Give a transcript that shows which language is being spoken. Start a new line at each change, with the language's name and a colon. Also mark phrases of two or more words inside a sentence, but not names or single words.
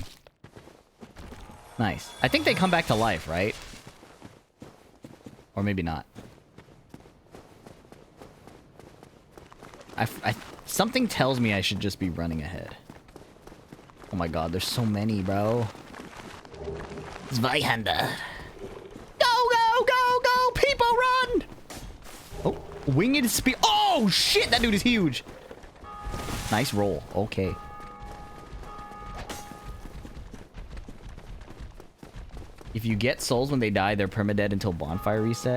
English: Nice. I think they come back to life, right? Or maybe not. Something tells me I should just be running ahead. Oh my god, there's so many, bro. Zweihander. Go, go, go, go! People run! Oh, winged spear. Oh, shit! That dude is huge. Nice roll. Okay. If you get souls when they die, they're permadead until bonfire reset.